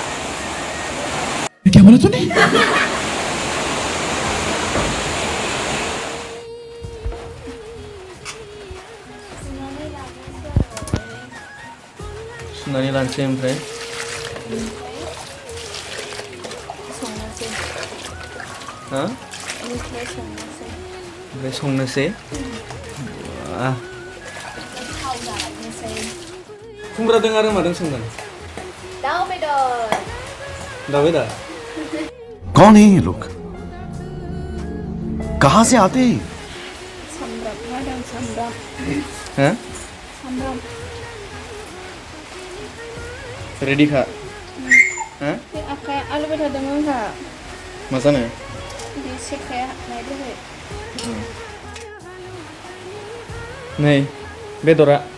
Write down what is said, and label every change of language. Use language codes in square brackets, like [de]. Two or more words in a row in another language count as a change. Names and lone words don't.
[brx] सुनानै लानोसै ओमफ्राय हा? ओमफ्राय संनोसै। खुमब्रा दों आरो मादों संगोन? दाउ बेदर। दाउ बेदर? [hi] कौन है ये लोग? कहाँ से आते हैं? [brx] हाँ? रेडी खा? हाँ? आखाया आलु बेदर दंमोन खा। मा जानो? बे सेखाया हाबनाय दहाय। नै बेदरा